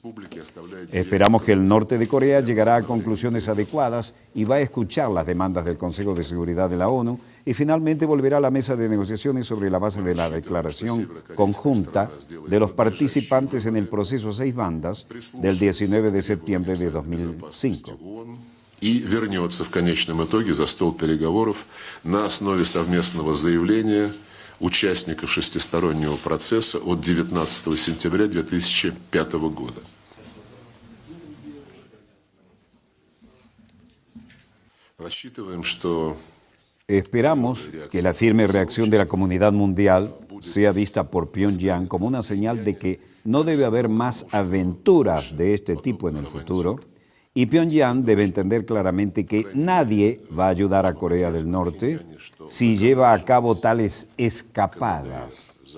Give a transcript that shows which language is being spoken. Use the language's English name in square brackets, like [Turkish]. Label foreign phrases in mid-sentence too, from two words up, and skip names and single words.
[Spanish] Esperamos que el norte de Corea llegará a conclusiones adecuadas y va a escuchar las demandas del Consejo de Seguridad de la ONU y finalmente volverá a la mesa de negociaciones sobre la base de la declaración conjunta de los participantes en el proceso 6 bandas del 19 de septiembre de 2005. [Russian] И вернется в конечном итоге за стол переговоров на основе совместного заявления участников шестистороннего процесса от 19 сентября 2005 года. Рассчитываем, что [Spanish] Esperamos que la firme reacción de la comunidad mundial sea vista por Pyongyang como una señal de que no debe haber más aventuras de este tipo en el futuro. Y Pyongyang debe entender claramente que nadie va a ayudar a Corea del Norte si lleva a cabo tales escapadas.